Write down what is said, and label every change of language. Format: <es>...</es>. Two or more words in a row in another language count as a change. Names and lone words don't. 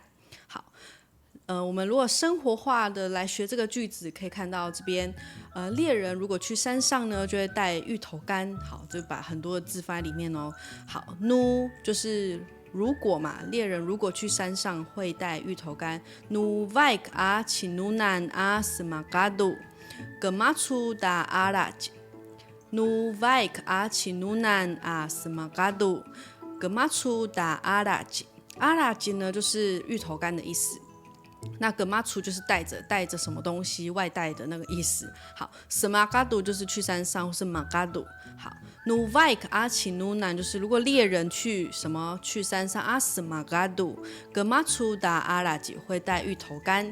<zh>好，我们如果生活化的来学这个句子，可以看到这边，猎人如果去山上呢，就会带芋头干。好，就把很多的字放在里面哦。好 ，nu 就是如果嘛，猎人如果去山上会带芋头干。</zh> <pyu>nu vaik a cinunan a semagadu gemachu da araj。 nu vaik a cinunan a semagadu gemachu da araj。</pyu> <zh>araj 呢就是芋头干的意思。那格玛出就是带着什么东西外带的那个意思。好，什马嘎杜就是去山上或是马嘎杜。好，</zh> <pyu>努外克阿奇努南</pyu> <zh>就是如果猎人去山上阿什马嘎杜，</zh> <pyu>格玛出达阿拉吉</pyu> <zh>会带芋头干。</zh>